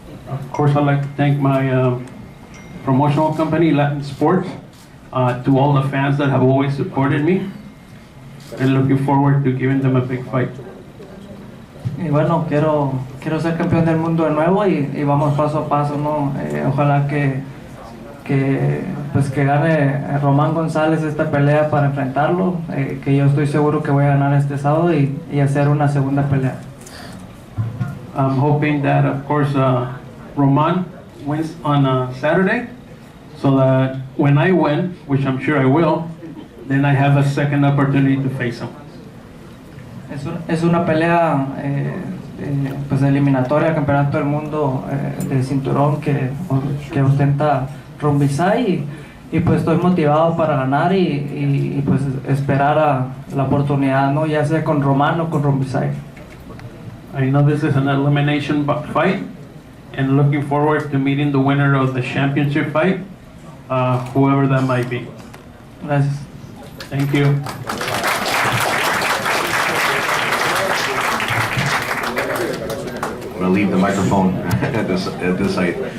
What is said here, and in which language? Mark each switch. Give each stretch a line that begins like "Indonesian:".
English: Of course, I'd like to thank my promotional company, Latin Sports, to all the fans that have always supported me, and looking forward to giving them a big fight.
Spanish: Y bueno, quiero ser campeón del mundo de nuevo y vamos paso a paso, ¿no? Ojalá que gane Román González esta pelea para enfrentarlo, que yo estoy seguro que voy a ganar este sábado y hacer una segunda pelea.
English: I'm hoping that, of course, Roman wins on Saturday, so that when I win, which I'm sure I will, then I have a second opportunity to face him.
Spanish: Es una pelea pues eliminatoria, campeonato del mundo de cinturón que ostenta Rungvisai, y pues estoy motivado para ganar y pues esperar a la oportunidad, ¿no? Ya sea con Román o con Rungvisai.
English: I know this is an elimination fight, and looking forward to meeting the winner of the championship fight, whoever that might be.
Spanish: Gracias.
English: Thank you. I'm going to leave the microphone at this site.